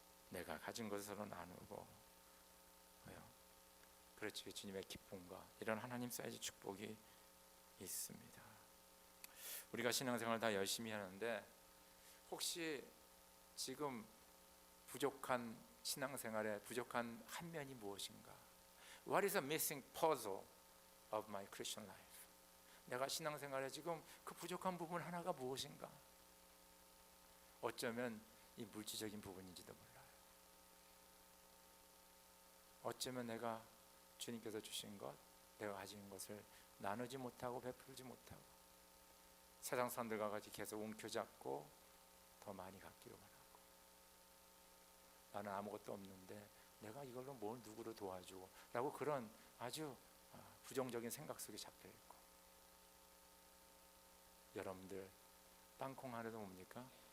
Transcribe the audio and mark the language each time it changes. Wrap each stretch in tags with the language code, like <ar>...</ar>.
<ko>내가 가진 것으로 나누고, 그렇지, 주님의 기쁨과 이런 하나님 사이즈 축복이 있습니다. 우리가 신앙생활 다 열심히 하는데 혹시 지금 부족한 신앙생활에 부족한 한 면이 무엇인가?</ko> <en>What is the missing puzzle of my Christian life?</en> <ko>내가 신앙생활에 지금 그 부족한 부분 하나가 무엇인가? 어쩌면 이 물질적인 부분인지도 몰라요. 어쩌면 내가 주님께서 주신 것, 내가 가진 것을 나누지 못하고 베풀지 못하고 세상 사람들과 같이 계속 움켜잡고 더 많이 갖기로 바라고, 나는 아무것도 없는데 내가 이걸로 뭘 누구를 도와주고 라고 그런 아주 부정적인 생각 속에 잡혀있고, 여러분들 땅콩 하나도 뭡니까?</ko>